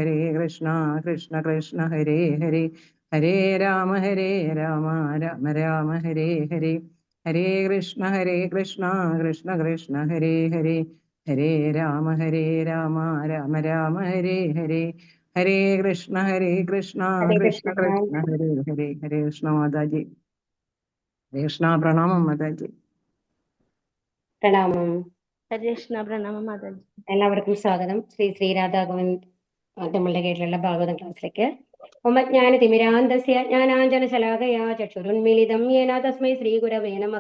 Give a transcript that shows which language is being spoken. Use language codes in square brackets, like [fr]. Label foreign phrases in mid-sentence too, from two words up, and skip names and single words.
[sa] കൃഷ്ണ ഹരേ ഹരേ ഹരേ രാമ രാമ രാമ ഹരേ ഹരേ ഹരേ കൃഷ്ണ കൃഷ്ണ കൃഷ്ണ ഹരേ ഹരേ ഹരേ രാമ രാമ രാമ ഹരേ ഹരേ ഹരേ കൃഷ്ണ കൃഷ്ണ കൃഷ്ണ ഹരേ ഹരേ ഹരേ കൃഷ്ണ [ml] മാതാജി ഹരേ കൃഷ്ണ പ്രണാമം മാതാജി. പ്രണാമം. ഹരേകൃഷ്ണ പ്രണാമം മാതാജി. എല്ലാവർക്കും സ്വാഗതം ശ്രീ രാധാഗോവിന്ദ് നമ്മളുടെ കീഴിലുള്ള ഭാഗവത ക്ലാസ്സിലേക്ക്. [sa] ഉമജ്ഞാന തിമിരാന്തസ്യ ജ്ഞാനാഞ്ജന ശലാകയാ ചക്ഷുരുന്മീലിതം യേന തസ്മൈ ശ്രീ ഗുരവേ നമഃ.